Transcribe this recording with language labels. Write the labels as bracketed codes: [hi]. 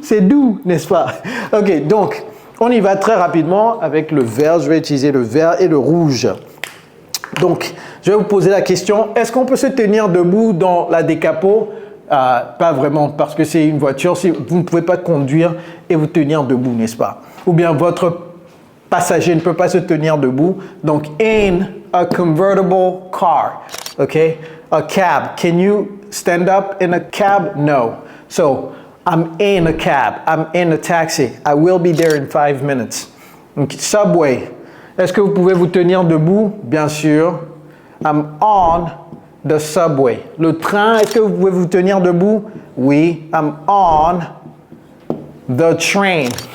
[fr] C'est doux, n'est-ce pas? OK, donc, on y va très rapidement avec le vert. Je vais utiliser le vert et le rouge. Donc, je vais vous poser la question, est-ce qu'on peut se tenir debout dans la décapo? Pas vraiment, parce que c'est une voiture. Si vous ne pouvez pas conduire et vous tenir debout, n'est-ce pas? Ou bien votre passager ne peut pas se tenir debout. Donc, [en] in a convertible car. OK? A cab. Can you stand up in a cab? No. So, I'm in a cab. I'm in a taxi. I will be there in 5 minutes. [fr] Donc, subway. Est-ce que vous pouvez vous tenir debout? Bien sûr. [en] I'm on the subway. [fr] Le train, est-ce que vous pouvez vous tenir debout? Oui. [en] I'm on the train.